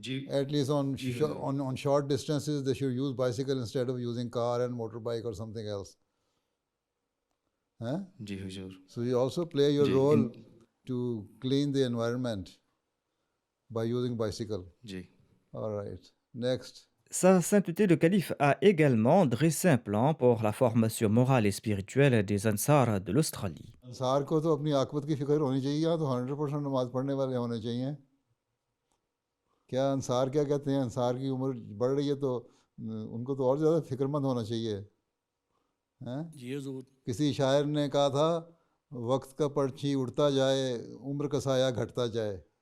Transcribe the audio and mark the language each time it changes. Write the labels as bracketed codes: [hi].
[en] At least on short distances, they should use bicycle instead of using car and motorbike or something else. [ur] Ji Huzur. [en] So you also play your role to clean the environment by using bicycle. [ur] Ji. [en] All right. Next. [fr] Sa sainteté le calife a également dressé un plan pour la formation morale et spirituelle des Ansar de l'Australie. [ur] انصار کو تو اپنی عاقبت کی فکر ہونی چاہیے. یہاں تو 100% نماز پڑھنے والے ہونے چاہیے. کیا انصار کیا کہتے ہیں؟ انصار کی عمر بڑھ رہی ہے تو ان کو تو اور زیادہ فکر مند ہونا چاہیے. جی حضور. کسی شاعر نے کہا تھا وقت کا پرچھی اڑتا جائے عمر کا سایہ گھٹتا جائے.